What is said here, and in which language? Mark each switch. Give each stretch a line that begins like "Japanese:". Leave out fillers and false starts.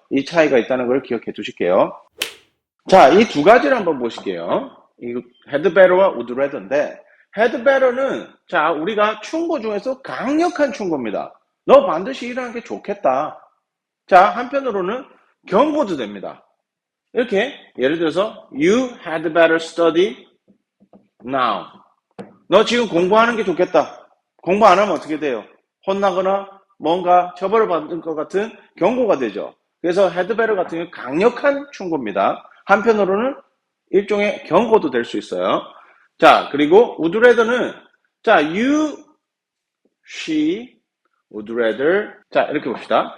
Korean: 이 차이가 있다는 걸 기억해 두실게요. 자, 이 두 가지를 한번 보실게요. 이 had better와 would rather인데 had better는 자, 우리가 충고 중에서 강력한 충고입니다. 너 반드시 일하는 게 좋겠다. 자, 한편으로는 경고도 됩니다. 이렇게 예를 들어서
English: you had better study now.
Korean: 너 지금 공부하는 게 좋겠다. 공부 안 하면 어떻게 돼요? 혼나거나 뭔가 처벌을 받을 것 같은 경고가 되죠. 그래서 had better 같은 경우는 강력한 충고입니다. 한편으로는 일종의 경고도 될 수 있어요. 자, 그리고 would rather는 자,
English: she would rather
Korean: 자, 이렇게 봅시다.